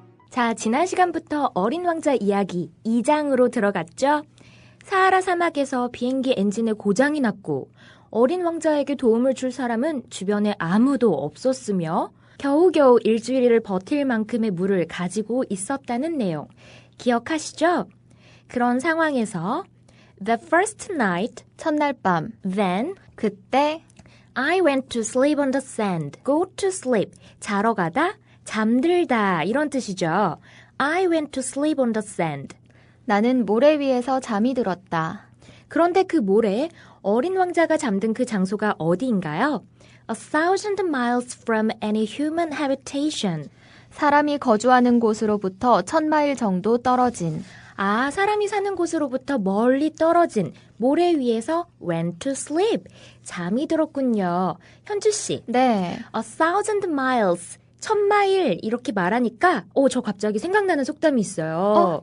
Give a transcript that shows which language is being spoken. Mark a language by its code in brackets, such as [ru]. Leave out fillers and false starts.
[ko] 자, 지난 시간부터 어린 왕자 이야기 2장으로 들어갔죠? 사하라 사막에서 비행기 엔진에 고장이 났고 어린 왕자에게 도움을 줄 사람은 주변에 아무도 없었으며 겨우겨우 일주일을 버틸 만큼의 물을 가지고 있었다는 내용 기억하시죠? 그런 상황에서 [en] The first night, [ko] 첫날 밤, [en] then, [ko] 그때 [en] I went to sleep on the sand. Go to sleep. [ko] 자러 가다, 잠들다 이런 뜻이죠. [en] I went to sleep on the sand. [ko] 나는 모래 위에서 잠이 들었다. 그런데 그 모래, 어린 왕자가 잠든 그 장소가 어디인가요? [en] 1,000 miles from any human habitation. [ko] 사람이 거주하는 곳으로부터 1,000마일 정도 떨어진. 아, 사람이 사는 곳으로부터 멀리 떨어진 모래 위에서 [en] went to sleep. [ko] 잠이 들었군요. 현주 씨. 네. [en] 1,000 miles. [ko] 1,000마일 이렇게 말하니까 저 갑자기 생각나는 속담이 있어요.